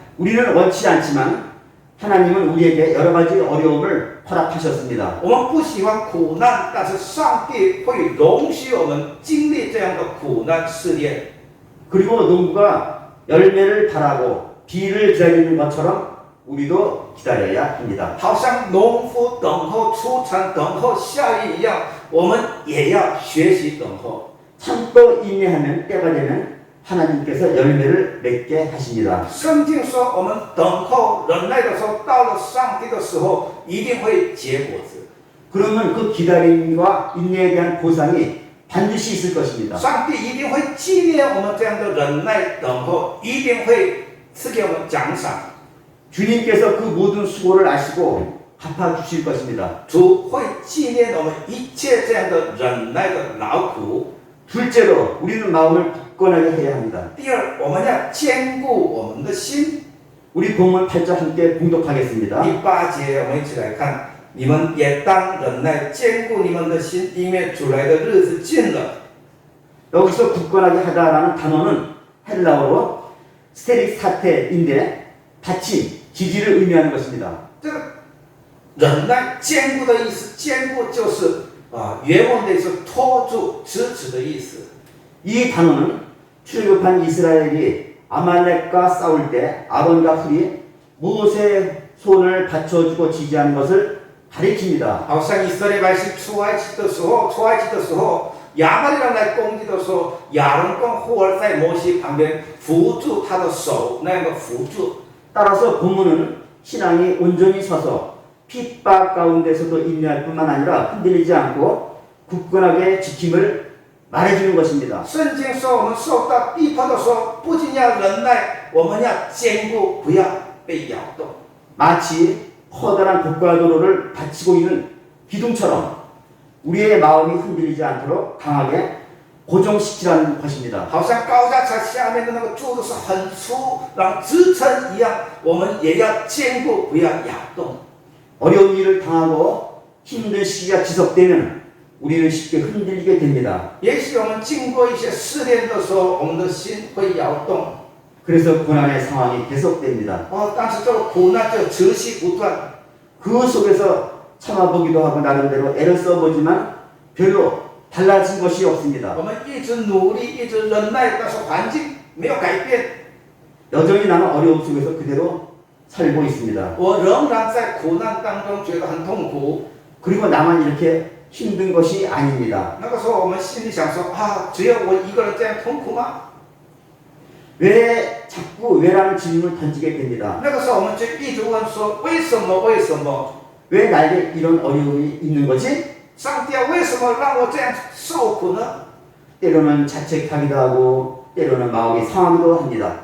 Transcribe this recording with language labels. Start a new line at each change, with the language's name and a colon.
Korean: 우리는 원치 않지만 하나님은 우리에게 여러 가지 어려움을 허락하셨습니다.
Chinese: 我们不喜欢苦难，但是上帝会容许我们经历这样的苦难试炼。
Korean: 그리고 농부가 열매를 바라고 비를 기다리는 것처럼 우리도 기다려야 합니다.
Chinese: 好像农夫等候出产、等候下雨一样，我们也要学习等候。
Korean: 참고 인내하면 때가 되면 하나님께서 열매를 맺게 하십니다.
Chinese: 圣经说，我们等候忍耐的时候，到了上帝的时候，一定会结果子。
Korean: 그러면 그 기다림과 인내에 대한 보상이 반드시 있을 것입니다.
Chinese: 上帝一定会纪念我们这样的忍耐等候，一定会赐给我们奖赏。
Korean: 주님께서 그 모든 수고를 아시고 갚아주실 것입니다.
Chinese: 主会纪念我们一切这样的忍耐的劳苦。
Korean: 둘째로 우리는 마음을 굳건하게 해야 합니다.
Chinese: 第二，我们要坚固我们的心。
Korean: 우리 본문 8절 함께 봉독하겠습니다.
Chinese: 第8节，我们一起来看。你们也当忍耐，坚固你们的心，因为主来的日子近了。
Korean: 여기서 굳건하게 하다라는 단어는 헬라어로 스테릭사테인데 받침, 지지를 의미하는 것입니다.
Chinese: 这个忍耐、坚固的意思，坚固就是原文的意思，拖住、支持的意思。
Korean: 이 단어는 출애굽한 이스라엘이 아말렉과 싸울 때 아론과 훌이 모세의 손을 받쳐주고 지지하는 것을 가리킵니다.
Chinese: 好像以色列百姓出埃及的时候，亚玛力人来攻击的时候，亚伦跟户尔在摩西旁边扶住他的手，那个扶住。
Korean: 따라서 본문은 신앙이 온전히 서서 핍박 가운데서도 인내할 뿐만 아니라 흔들리지 않고 굳건하게 지킴을 말해주는 것입니다.
Chinese: 圣经说，我们受到逼迫的时候，不仅要忍耐，我们要坚固，不要被摇动。
Korean: 마치 커다란 고가도로를 받치고 있는 기둥처럼 우리의 마음이 흔들리지 않도록 강하게 고정시키라는 것입니다.
Chinese: 好像高架桥下面的那个柱子是很粗，然后支撑一样，我们也要坚固，不要摇动。
Korean: 어려운 일을 당하고 힘든 시기가 지속되면 우리는 쉽게 흔들리게 됩니다.
Chinese: 也许我们经过一些试炼的时候，我们的心会摇动。
Korean: 그래서 고난의 상황이 계속됩니다.
Chinese: 但是这个苦难就持续不断。
Korean: 그 속에서 참아보기도 하고 나름대로 애를 써보지만 별로 달라진 것이 없습니다.
Chinese: 我们一直努力，一直忍耐，但是环境没有改变。
Korean: 여전히 나는 어려움 속에서 그대로 살고 있습니다.
Chinese: 我仍然在苦难当中觉得很痛苦。
Korean: 그리고 나만 이렇게 힘든 것이 아닙니다.
Chinese: 那个时候我们心里想说只有我一个人这样痛苦吗？
Korean: 왜 자꾸 왜라는 질문을 던지게 됩니다.
Chinese: 那个时候我们就一直问说为什么？为什么？
Korean: 왜 나에게 이런 어려움이 있는 거지?
Chinese: 上帝啊，为什么让我这样受苦呢？
Korean: 때로는 자책하기도 하고 때로는 마음이 상하기도 합니다.